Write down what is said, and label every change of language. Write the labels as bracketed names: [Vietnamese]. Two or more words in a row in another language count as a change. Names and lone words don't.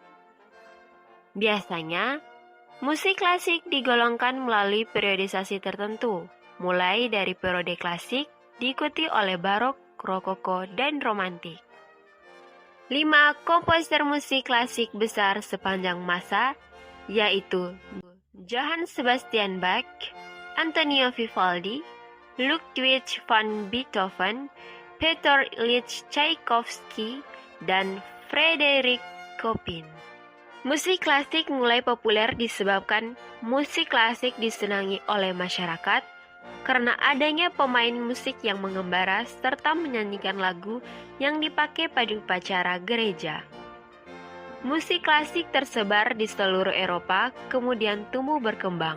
[Indonesian] Biasanya, musik klasik digolongkan melalui periodisasi tertentu, mulai dari periode klasik diikuti oleh barok, rokoko, dan romantik. 5 komposer musik klasik besar sepanjang masa, yaitu Johann Sebastian Bach, Antonio Vivaldi, Ludwig van Beethoven, Peter Ilyich Tchaikovsky, dan Frédéric Chopin. Musik klasik mulai populer disebabkan musik klasik disenangi oleh masyarakat karena adanya pemain musik yang mengembara serta menyanyikan lagu yang dipakai pada upacara gereja. Musik klasik tersebar di seluruh Eropa, kemudian tumbuh berkembang.